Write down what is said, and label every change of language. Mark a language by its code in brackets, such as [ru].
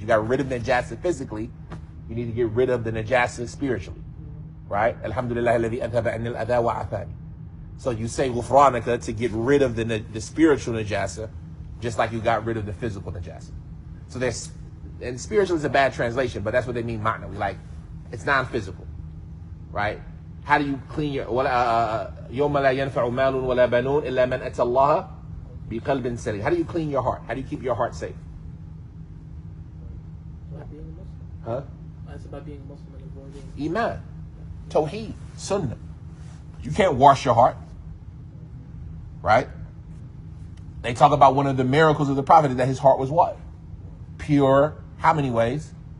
[en] You got rid of najasa physically, you need to get rid of the najasa spiritually. Right? Alhamdulillah alladhi adhaba anil adha wa afani. So you say ghufranaka to get rid of the spiritual najasa, just like you got rid of the physical najasa. So there's, and spiritual is a bad translation, but that's what they mean ma'nawi. Like, it's non-physical. Right? How do you clean your [ar] يَوْمَ لَا يَنْفَعُ مَالٌ وَلَا بَنُونَ إِلَّا مَنْ أَتَى اللَّهَ بِقَلْبٍ سَلِيمٍ. [en] How do you clean your heart? How do you keep your heart safe? By being a Muslim. Huh? That's by being a Muslim and avoiding. Iman, Tawheed, Sunnah. You can't wash your heart. Right? They talk about one of the miracles of the Prophet is that his heart was what? Pure. How many ways?